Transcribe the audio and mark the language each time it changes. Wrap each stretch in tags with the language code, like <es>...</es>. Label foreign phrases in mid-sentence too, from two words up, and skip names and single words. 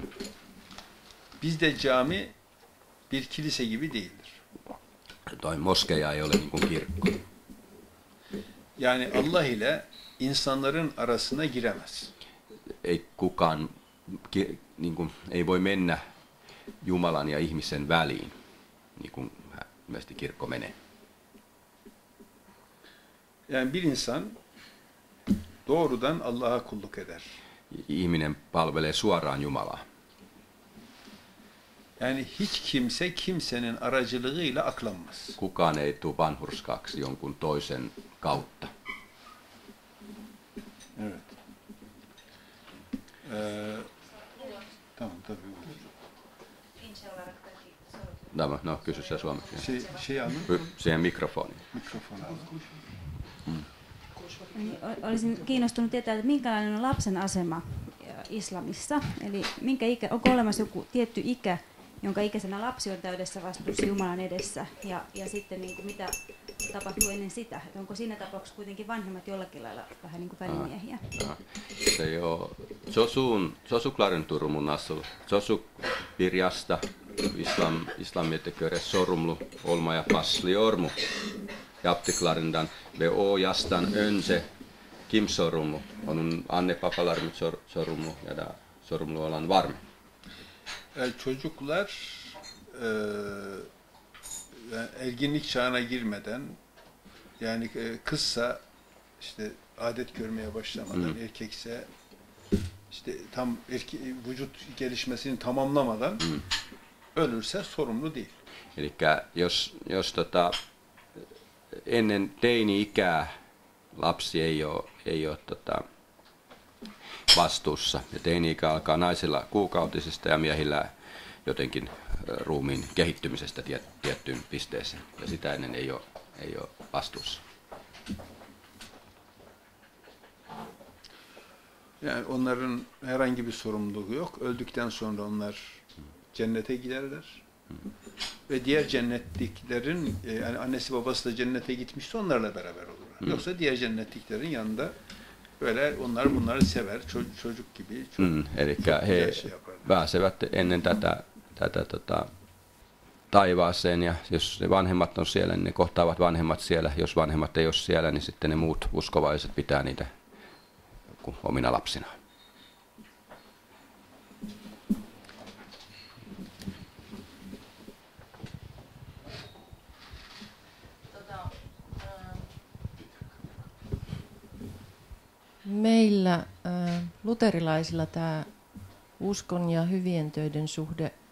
<tr>Bizde cami bir kilise gibi değildir.</tr> <fi>Toi moskeja ei ole niin kuin kirkko.</fi> <tr>Yani Allah ile insanların arasına giremez.</tr> <fi>Ei kukaan niin kuin, ei voi mennä Jumalan ja ihmisen väliin, niin kuin ilmeisesti kirkko menee.</fi> <tr>Yani bir insan doğrudan Allah'a kulluk eder.</tr> <fi>Ihminen palvelee suoraan Jumalaa.</fi> <tr>Yani hiç kimse kimsenin aracılığıyla aklanmaz.</tr> <fi>Kukaan ei tule vanhurskaaksi jonkun toisen kautta.</fi> <tr>Evet. Tamam tabii.</tr> <fi>Tämä, no kysy se suomeksi.</fi> <tr>Şey alın.</tr> <fi>Siihen mikrofoniin.</fi> <tr>Mikrofon alın.</tr> <fi>Olisin kiinnostunut tietää, että minkälainen on lapsen asema islamissa. Eli onko olemassa joku tietty ikä, jonka ikäisenä lapsi on täydessä vastuussa Jumalan edessä, ja sitten niin kuin mitä tapahtuu ennen sitä? Että onko siinä tapauksessa kuitenkin vanhemmat jollakin lailla vähän niin kuin välimiehiä? Se on sosuklaren turmun asul, sosupirjasta, islamieteköre sorumlu, olma ja passli ormu, japtiklarendan, ve jastan önse, kim sorumlu, on anne papalarmut sorumlu ja da sorumlu olan var mı?</fi> <tr>Çocuklar erginlik çağına girmeden, yani kızsa işte adet görmeye başlamadan, erkekse işte tam vücut gelişmesini tamamlamadan ölürse sorumlu değil.</tr> <fi>Eli jos ennen teini-ikää lapsi ei ole vastuussa. Ja teini-ikä alkaa naisilla kuukautisesta ja miehillä jotenkin ruumiin kehittymisestä tiettyyn pisteeseen. Ja sitä ennen ei ole vastuussa.</fi> <tr>Yani onların herhangi bir sorumluluğu yok. Öldükten sonra onlar cennete giderler. Ve diğer cennetliklerin, yani annesi babası da cennete gitmişse onlarla beraber olurlar. Yoksa diğer cennetliklerin yanında böyle bunları sever, çocuk gibi.</tr> <fi>Eli he pääsevät ennen tätä taivaaseen, ja jos ne vanhemmat on siellä, niin ne kohtaavat vanhemmat siellä. Jos vanhemmat ei ole siellä, niin sitten ne muut uskovaiset pitää niitä omina lapsinaan. Meillä luterilaisilla tämä uskon ja hyvien töiden suhde</fi>